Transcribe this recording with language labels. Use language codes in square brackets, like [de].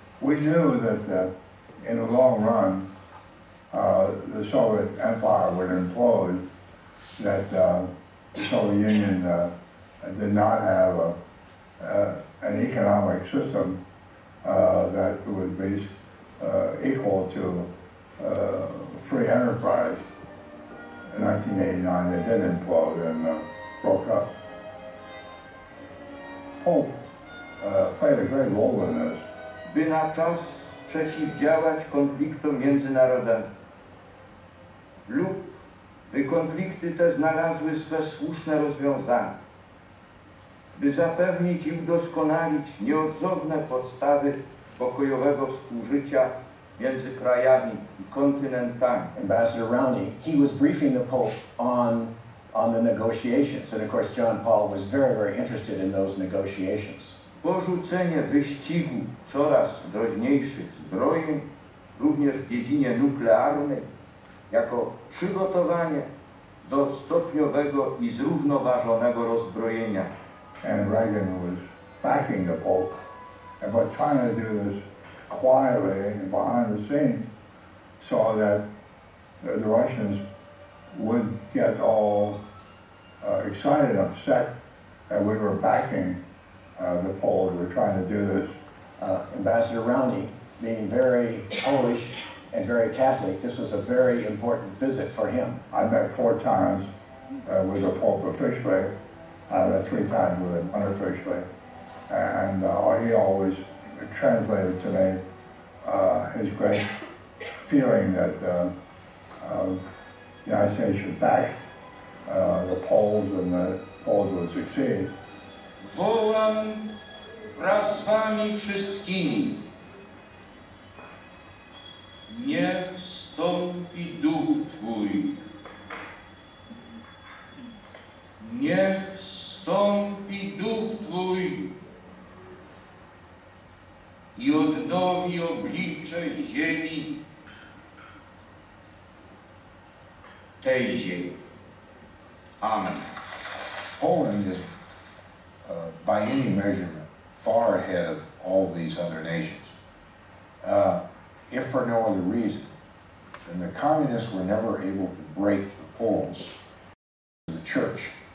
[en] We knew that in the long run, the Soviet Empire would implode, that the Soviet Union did not have an economic system that would be equal to free enterprise. In 1989, they did implode and broke up. Pope played a great role in this. [pl] By na czas przeciwdziałać konfliktom międzynarodowym lub by konflikty te znalazły swe słuszne rozwiązanie, by zapewnić i udoskonalić nieodzowne podstawy pokojowego współżycia między krajami i kontynentami. [en] Ambassador Rowney, he was briefing the Pope on the negotiations, and of course John Paul was very, very interested in those negotiations. [pl] Porzucenie wyścigu coraz groźniejszych zbrojeń, również w dziedzinie nuklearnej, jako przygotowanie do stopniowego i zrównoważonego rozbrojenia. [en] And Reagan was backing the Pope, but trying to do this quietly and behind the scenes so that the Russians would get all excited and upset that we were backing the Poles. We're trying to do this. Ambassador Rowney, being very Polish and very Catholic, this was a very important visit for him. I met 4 times with the Pope officially. I met 3 times with him unofficially. And he always translated to me his great feeling that the United States should back the Poles and the Poles would succeed. [pl] Wołam wraz z wami wszystkimi. Niech wstąpi duch Twój. Niech wstąpi duch Twój i odnowi oblicze ziemi, tej ziemi. Amen. [en] Poland is, by any measurement, far ahead of all these other nations. If for no other reason, then the communists were never able to break the Poles. The church.